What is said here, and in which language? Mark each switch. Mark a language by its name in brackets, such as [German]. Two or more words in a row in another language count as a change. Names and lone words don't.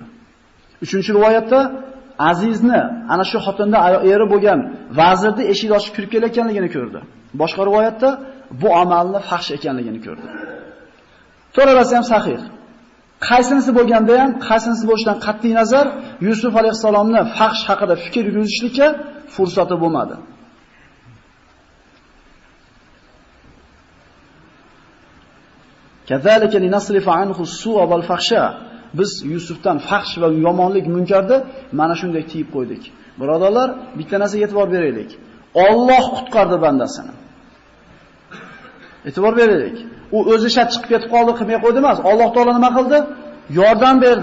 [Uzbek] 3-rivoyatda Azizni ana shu xotinda eri bo'lgan vazirni eshik ochib kirib kelayotganligini ko'rdi. Boshqa rivoyatda bu amalni fahsh ekanligini ko'rdi. To'g'risi ham sahih. Qaysinisi bo'lganda ham, qaysinisi bo'lishidan qat'iy nazar Yusuf alayhisalomni fahsh haqida fikr yuritishlikka fursati bo'lmadi. [Arabic] كذلك لنصرف عنه السوء والفحشاء. [Uzbek] Biz Yusufdan fahsh va yomonlik, munkarni mana shunday tiyib qo'ydik. Birodarlar, bitta narsaga e'tibor beraylik. Alloh qutqardi bandasini. E'tibor beraylik. U o'zi shart chiqib ketib qoldi, qilmay qo'ydi emas. Alloh taolo nima qildi? Yordam berdi.